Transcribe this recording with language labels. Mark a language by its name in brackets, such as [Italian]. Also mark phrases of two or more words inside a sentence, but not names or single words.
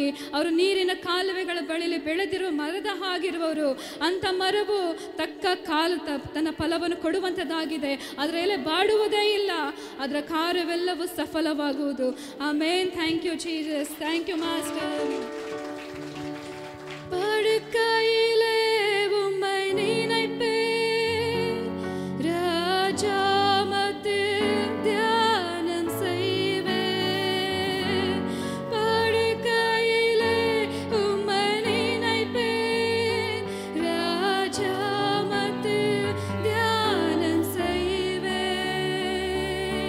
[Kannada] ಅವರು ನೀರಿನ ಕಾಲುವೆಗಳ ಬಳಿಯಲ್ಲಿ ಬೆಳೆದಿರುವ ಮರದ ಹಾಗಿರುವವರು. ಅಂಥ ಮರವು ತಕ್ಕ ತನ್ನ ಫಲವನ್ನು ಕೊಡುವಂಥದ್ದಾಗಿದೆ. ಅದರ ಎಲೆ ಬಾಡುವುದೇ ಇಲ್ಲ, ಅದರ ಕಾರ್ಯವೆಲ್ಲವೂ ಸಫಲವಾಗುವುದು. [English] Amen. Thank you Jesus. Thank you Master. [Tamil] படுக்கையிலே உம்மை நினைப்பேன், ராஜா மத்தியில் தியானம் செய்வேன். படுக்கையிலே உம்மை நினைப்பேன், ராஜா மத்தியில் தியானம் செய்வேன்.